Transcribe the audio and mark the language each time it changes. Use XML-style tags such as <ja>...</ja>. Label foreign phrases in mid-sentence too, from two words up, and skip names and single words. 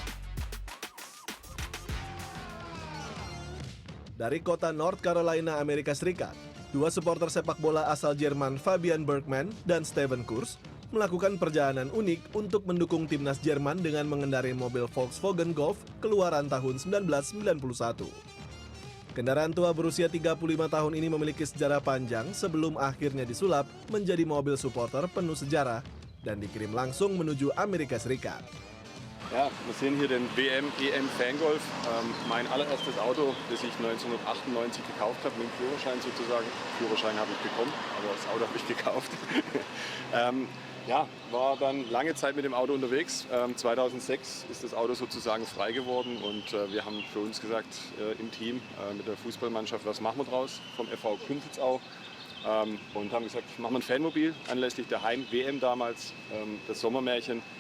<id>Dari kota North Carolina, Amerika Serikat, dua supporter sepak bola asal Jerman Fabian Bergman dan Steven Kurz melakukan perjalanan unik untuk mendukung timnas Jerman dengan mengendarai mobil Volkswagen Golf keluaran tahun 1991. Kendaraan tua berusia 35 tahun ini memiliki sejarah panjang sebelum akhirnya disulap menjadi mobil supporter penuh sejarah dan dikirim langsung menuju Amerika Serikat.</id> <de>Ja, wir sehen hier den WM-EM Fangolf. Mein allererstes Auto, das ich 1998 gekauft habe, mit dem Führerschein sozusagen. Führerschein habe ich bekommen, aber das Auto habe ich gekauft. Ja, war dann lange Zeit mit dem Auto unterwegs. 2006 ist das Auto sozusagen frei geworden und wir haben für uns gesagt im Team mit der Fußballmannschaft, was machen wir draus vom FV Künzelsau und haben gesagt, machen wir ein Fanmobil anlässlich der Heim-WM damals, das Sommermärchen.</de>